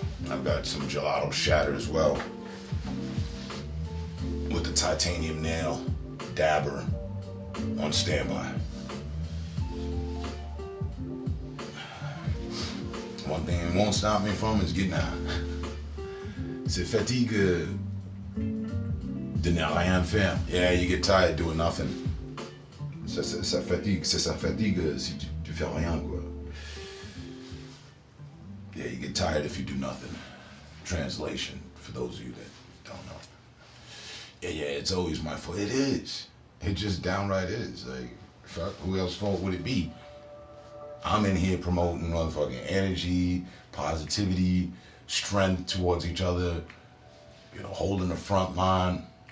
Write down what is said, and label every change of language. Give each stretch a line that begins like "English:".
English: I've got some gelato shatter as well. With the titanium nail dabber on standby. One thing it won't stop me from is getting high.
French: C'est fatigue de ne rien faire.
English: Yeah, you get tired doing nothing.
French: Ça fatigue si tu fais rien, quoi.
English: Yeah, you get tired if you do nothing. Translation, for those of you that don't know. Yeah, it's always my fault. It is. It just downright is. Like, fuck, who else's fault would it be? I'm in here promoting motherfucking energy, positivity, strength towards each other, you know, holding the front line.